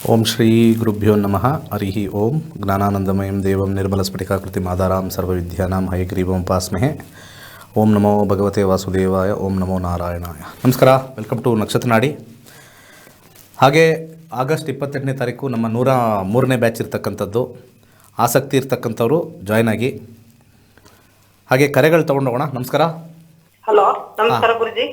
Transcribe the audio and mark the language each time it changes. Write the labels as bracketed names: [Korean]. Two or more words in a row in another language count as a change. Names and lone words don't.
[Sanskrit] ಓಂ ಶ್ರೀ ಗುರುಭ್ಯೋ ನಮಃ ಹರಿ ಓಂ ಜ್ಞಾನಾನಂದಮಯಂ ದೇವಂ ನಿರ್ಮಲಸ್ಫಟಿಕಾಕೃತಿಂ ಆಧಾರಾಂ ಸರ್ವವಿದ್ಯಾನಾಂ ಹಯಗ್ರೀವೋಪಾಸ್ಮಹೇ. ಓಂ ನಮೋ ಭಗವತೆ ವಾಸುದೇವಾಯ. ಓಂ ನಮೋ ನಾರಾಯಣಾಯ. [Kannada] ನಮಸ್ಕಾರ, [English] welcome to [Kannada] ನಕ್ಷತ್ರ ನಾಡಿ. ಹಾಗೆ ಆಗಸ್ಟ್ 28ನೇ ತಾರೀಕು ನಮ್ಮ 103ನೇ ಬ್ಯಾಚ್ ಇರ್ತಕ್ಕಂಥದ್ದು. ಆಸಕ್ತಿ ಇರ್ತಕ್ಕಂಥವ್ರು ಜಾಯ್ನ್ ಆಗಿ. ಹಾಗೆ ಕರೆಗಳು ತೊಗೊಂಡೋಗೋಣ. ನಮಸ್ಕಾರ. ಹಲೋ, ನಮಸ್ಕಾರ ಗುರುಜಿ.